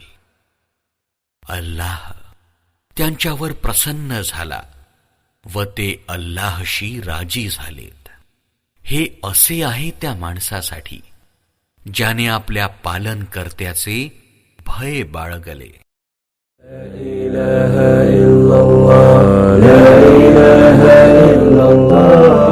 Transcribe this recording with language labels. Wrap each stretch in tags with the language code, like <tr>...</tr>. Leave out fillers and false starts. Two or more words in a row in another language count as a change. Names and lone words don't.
<mr>अल्लाह त्यांच्यावर प्रसन्न झाला व ते अल्लाहशी राजी झालेत. हे असे आहे त्या माणसासाठी ज्याने आपल्या पालनकर्त्याचे भय बाळगले.</mr> <ar>لا إله إلا الله لا إله إلا الله</ar>